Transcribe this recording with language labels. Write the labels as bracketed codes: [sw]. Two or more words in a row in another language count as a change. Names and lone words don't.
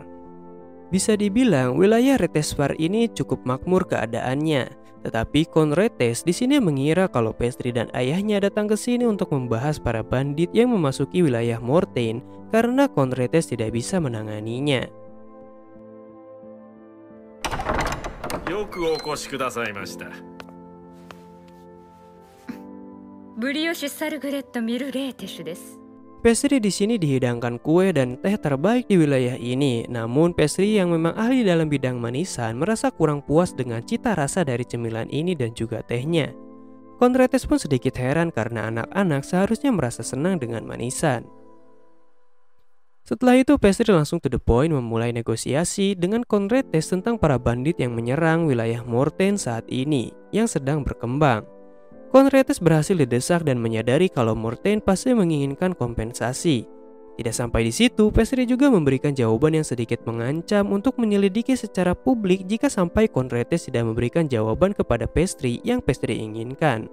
[id] Bisa dibilang wilayah Retespar ini cukup makmur keadaannya, tetapi Kon Retes di sini mengira kalau Pastry dan ayahnya datang ke sini untuk membahas para bandit yang memasuki wilayah Mortain karena Kon Retes tidak bisa menanganinya. [ja] よくお越しくださいました。ブリオシュ・サルグレット・ミルレーテシュです。 [id] Pastry di sini dihidangkan kue dan teh terbaik di wilayah ini. Namun Pastry yang memang ahli dalam bidang manisan merasa kurang puas dengan cita rasa dari cemilan ini dan juga tehnya. Kon Retes pun sedikit heran karena anak-anak seharusnya merasa senang dengan manisan. Setelah itu Pastry langsung [en] to the point [id] memulai negosiasi dengan Kon Retes tentang para bandit yang menyerang wilayah Mortain saat ini yang sedang berkembang. Kon Retes berhasil didesak dan menyadari kalau Mortain pasti menginginkan kompensasi. Tidak sampai di situ, Pastry juga memberikan jawaban yang sedikit mengancam untuk menyelidiki secara publik jika sampai Kon Retes tidak memberikan jawaban kepada Pastry yang Pastry inginkan.